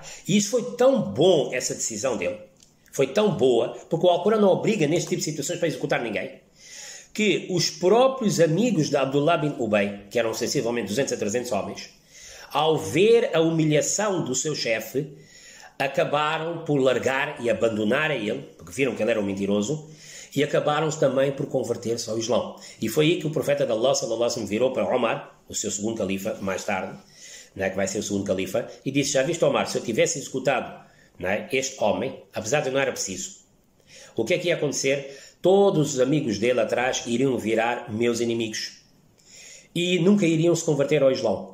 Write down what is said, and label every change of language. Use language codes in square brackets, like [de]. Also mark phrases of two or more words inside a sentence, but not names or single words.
[pt] E isso foi tão bom, essa decisão dele, foi tão boa, porque o Alcorão não obriga neste tipo de situações para executar ninguém, que os próprios amigos de Abdullah bin Ubay, que eram sensivelmente 200 a 300 homens, ao ver a humilhação do seu chefe, acabaram por largar e abandonar a ele, porque viram que ele era um mentiroso, e acabaram também por converter-se ao Islão. E foi aí que o profeta de Allah, [ar] صلى الله عليه وسلم, [pt] virou para Omar, o seu segundo califa, mais tarde, que vai ser o segundo califa, e disse, já viste, Omar, se eu tivesse executado este homem, apesar de não era preciso, o que é que ia acontecer? Todos os amigos dele atrás iriam virar meus inimigos e nunca iriam se converter ao Islão.